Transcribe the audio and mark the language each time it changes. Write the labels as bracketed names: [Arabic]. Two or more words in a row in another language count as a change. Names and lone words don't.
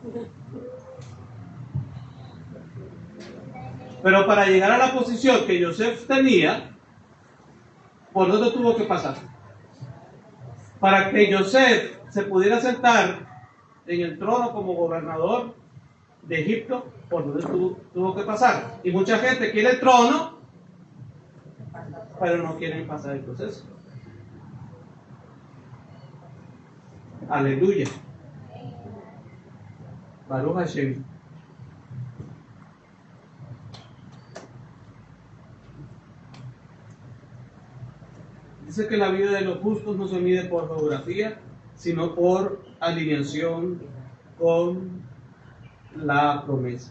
[Spanish] Pero para llegar a la posición que Joseph tenía, ¿por dónde tuvo que pasar? Para que Joseph se pudiera sentar en el trono como gobernador de Egipto, ¿por dónde tuvo que pasar? Y mucha gente quiere el trono, pero no quieren pasar el proceso. Aleluya. [Hebrew] ברוך השם. [Spanish] Dice que la vida de los justos no se mide por geografía, sino por alineación con la promesa.